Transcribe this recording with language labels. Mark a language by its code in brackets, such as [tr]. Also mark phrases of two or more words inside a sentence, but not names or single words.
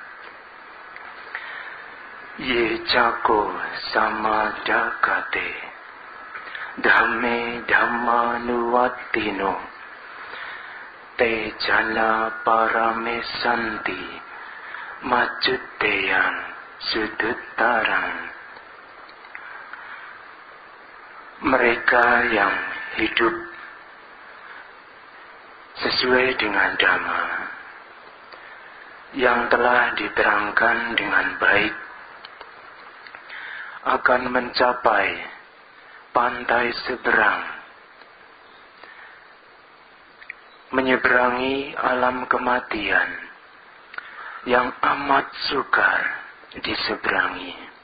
[pi] Ye cako samadakate dhamme dhammanuvattino te jana paramesanti macuteyang suduttarang. [id] Mereka yang hidup sesuai dengan dhamma yang telah diterangkan dengan baik akan mencapai pantai seberang, menyeberangi alam kematian yang amat sukar diseberangi.